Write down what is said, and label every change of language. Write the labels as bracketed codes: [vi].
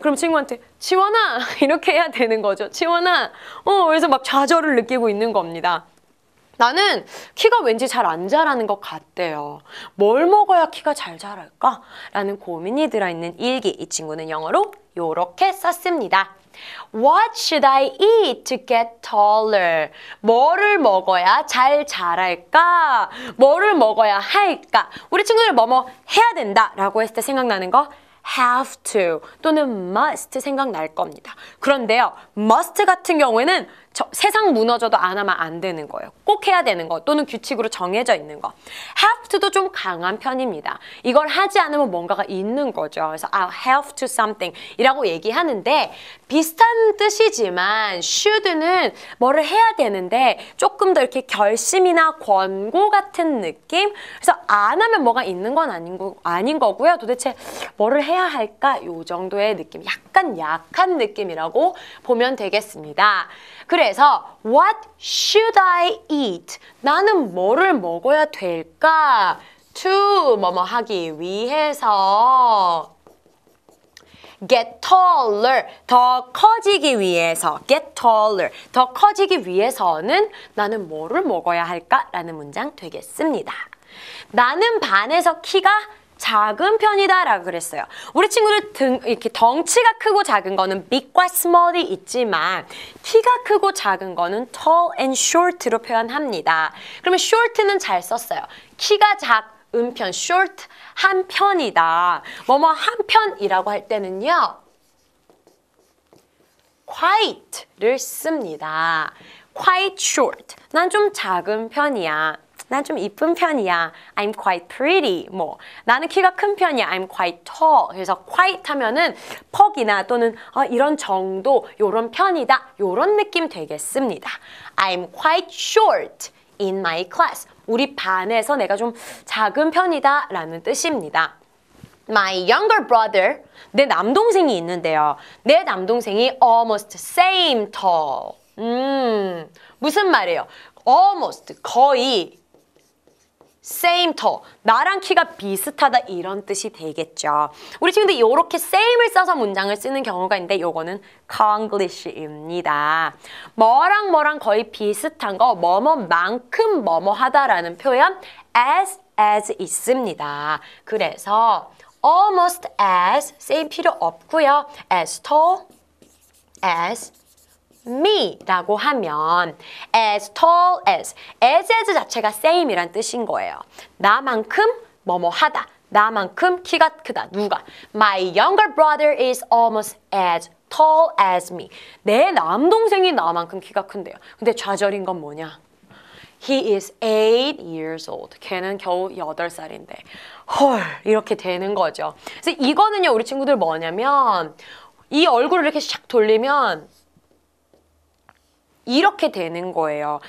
[ko] 그럼 친구한테 지원아 이렇게 해야 되는 거죠. 지원아 그래서 막 좌절을 느끼고 있는 겁니다. 나는 키가 왠지 잘 안 자라는 것 같대요. 뭘 먹어야 키가 잘 자랄까? 라는 고민이 들어있는 일기. 이 친구는 영어로 요렇게 썼습니다. [en] What should I eat to get taller? [ko] 뭐를 먹어야 잘 자랄까? 뭐를 먹어야 할까? 우리 친구들 뭐뭐 해야 된다 라고 했을 때 생각나는 거 have to 또는 must 생각날 겁니다. 그런데요, must 같은 경우에는 세상 무너져도 안 하면 안 되는 거예요. 꼭 해야 되는 거 또는 규칙으로 정해져 있는 거. have to도 좀 강한 편입니다. 이걸 하지 않으면 뭔가가 있는 거죠. 그래서 [en] I'll have to something [ko] 이라고 얘기하는데 비슷한 뜻이지만 should는 뭐를 해야 되는데 조금 더 이렇게 결심이나 권고 같은 느낌? 그래서 안 하면 뭐가 있는 건 아닌 거고요. 도대체 뭐를 해야 할까? 요 정도의 느낌, 약간 약한 느낌이라고 보면 되겠습니다. 그래서 [en] What should I eat? [ko] 나는 뭐를 먹어야 될까? To 뭐뭐 하기 위해서 [en] get taller, [ko] 더 커지기 위해서 get taller, 더 커지기 위해서는 나는 뭐를 먹어야 할까? 라는 문장 되겠습니다. 나는 반에서 키가 작은 편이다 라고 그랬어요. 우리 친구들 이렇게 덩치가 크고 작은 거는 big과 small이 있지만 키가 크고 작은 거는 [en] tall and short [ko] 로 표현합니다. 그러면 short는 잘 썼어요. 키가 작은 편, short 한 편이다. 뭐뭐 한 편이라고 할 때는요. [en] quite를 [ko] 씁니다. [en] quite short. [ko] 난 좀 작은 편이야. 난 좀 이쁜 편이야. [en] I'm quite pretty. [ko] 나는 키가 큰 편이야. [en] I'm quite tall. [ko] 그래서 quite 하면은 퍽이나 또는 이런 정도, 요런 편이다. 요런 느낌 되겠습니다. [en] I'm quite short in my class. [ko] 우리 반에서 내가 좀 작은 편이다 라는 뜻입니다. [en] My younger brother, [ko] 내 남동생이 있는데요. 내 남동생이 [en] almost same tall. [ko] 무슨 말이에요? almost, 거의 same tall, 나랑 키가 비슷하다 이런 뜻이 되겠죠. 우리 친구들 이렇게 same을 써서 문장을 쓰는 경우가 있는데 요거는 Konglish입니다. 뭐랑 뭐랑 거의 비슷한 거, 뭐뭐만큼 뭐뭐하다라는 표현 as 있습니다. 그래서 almost as, same 필요 없고요. [en] as tall as me [ko] 라고 하면 as tall as 자체가 same이란 뜻인 거예요. 나만큼 뭐뭐 하다. 나만큼 키가 크다. 누가? [en] My younger brother is almost as tall as me. [ko] 내 남동생이 나만큼 키가 큰데요. 근데 좌절인 건 뭐냐? [en] He is 8 years old. [ko] 걔는 겨우 8살인데. 헐, 이렇게 되는 거죠. 그래서 이거는요, 우리 친구들 뭐냐면 이 얼굴을 이렇게 샥 돌리면 이렇게 되는 거예요.